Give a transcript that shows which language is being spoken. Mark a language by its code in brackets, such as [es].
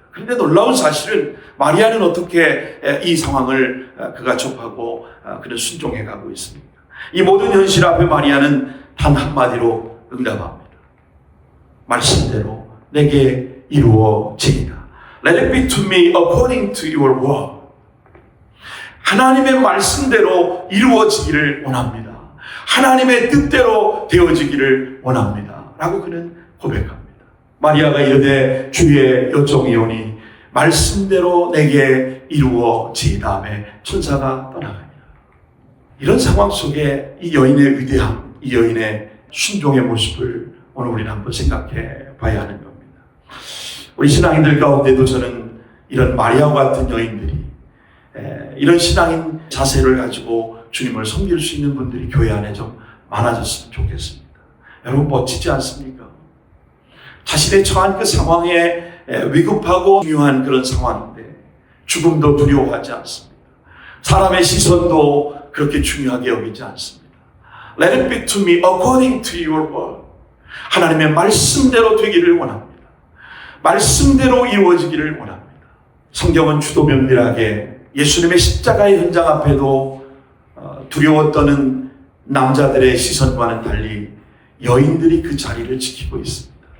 [ko] 그런데 놀라운 사실은 마리아는 어떻게 이 상황을 그가 접하고 그는 순종해 가고 있습니까? 이 모든 현실 앞에 마리아는 단 한마디로 응답합니다. 말씀대로 내게 이루어지리라. [en] Let it be to me according to your word. [ko] 하나님의 말씀대로 이루어지기를 원합니다. 하나님의 뜻대로 되어지기를 원합니다. 라고 그는 고백합니다. 마리아가 이르되 주의 여종이오니 말씀대로 내게 이루어지다 하며 천사가 떠나갑니다. 이런 상황 속에 이 여인의 위대함, 이 여인의 순종의 모습을 오늘 우리는 한번 생각해 봐야 하는 겁니다. 우리 신앙인들 가운데도 저는 이런 마리아와 같은 여인들이, 이런 신앙인 자세를 가지고 주님을 섬길 수 있는 분들이 교회 안에 좀 많아졌으면 좋겠습니다. 여러분 멋지지 않습니까? 자신의 처한 그 상황에 위급하고 중요한 그런 상황인데 죽음도 두려워하지 않습니다. 사람의 시선도 그렇게 중요하게 여기지 않습니다. [en] Let it be to me according to your word. [ko] 하나님의 말씀대로 되기를 원합니다. 말씀대로 이루어지기를 원합니다. 성경은 주도 면밀하게 예수님의 십자가의 현장 앞에도 두려워 떠는 남자들의 시선과는 달리 여인들이 그 자리를 지키고 있습니다.